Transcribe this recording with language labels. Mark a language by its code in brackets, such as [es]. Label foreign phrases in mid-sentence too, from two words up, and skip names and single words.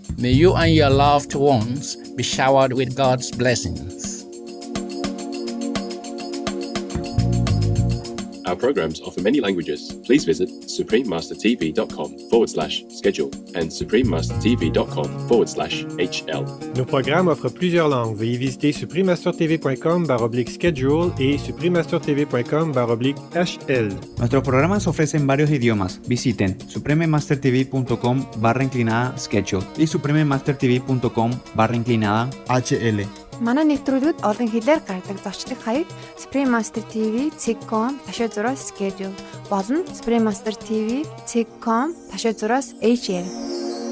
[en] May you and your loved ones be showered with God's blessings. Our programs offer many languages. Please visit suprememastertv.com/schedule and suprememastertv.com/HL. [fr] Nos programmes offrent plusieurs langues. Veuillez visiter suprememastertv.com/schedule et suprememastertv.com/HL. [es] Nuestros programas ofrecen varios idiomas. Visiten suprememastertv.com/schedule и suprememastertv.com/HL. [mn] Манай нэвтрүүлгүүд олон хэлээр гардаг зочлог хаяг suprememastertv.com/schedule болон suprememastertv.com/HL